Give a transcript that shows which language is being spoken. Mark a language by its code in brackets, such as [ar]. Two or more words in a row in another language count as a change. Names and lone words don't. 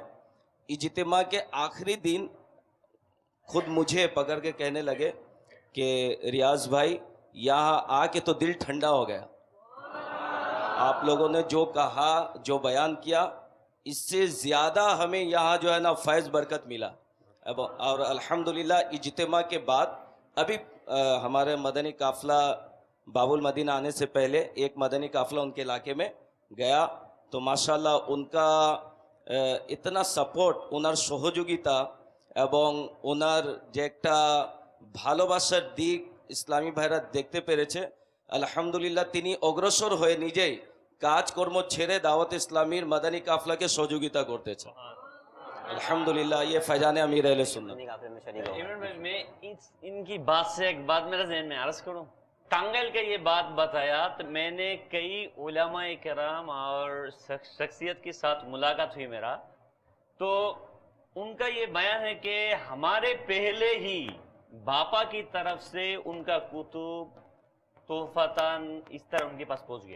[ur] اجتماع کے آخری دن خود مجھے پکڑ کے کہنے لگے کہ ریاض بھائی یہاں آ کے تو دل ٹھنڈا ہو گیا، آپ لوگوں نے جو کہا، جو بیان کیا، اس سے زیادہ ہمیں یہاں جو ہے نا فیض برکت ملا. اور الحمدللہ اجتماع کے بعد ابھی ہمارے مدنی قافلہ باب المدینہ آنے سے پہلے ایک مدنی قافلہ ان کے علاقے میں گیا. تو ماشاءاللہ ان کا اتنا سپورٹ، [bn] ওনার সহযোগিতা এবং ওনার যে একটা ভালোবাসার দিক ইসলামী ভাইরা দেখতে পেরেছে, আলহামদুলিল্লাহ তিনি অগ্রসর হয়ে নিজেই কাজকর্ম ছেড়ে দাওয়াত ইসলামীর মাদানী কাফলাকে সহযোগিতা করতেছে. [ur] الحمدللہ یہ فیضان امیر اہل سنت. عمران بھائی میں ان کی بات سے ایک بات میرے ذہن میں عرض کروں. ٹانگل کا یہ بات بتایا تو میں نے کئی علماء کرام اور شخصیت کے ساتھ ملاقات ہوئی میرا، تو ان کا یہ بیان ہے کہ ہمارے پہلے ہی باپا کی طرف سے ان کا کتب تحفتاً اس طرح ان کے پاس پہنچ گیا.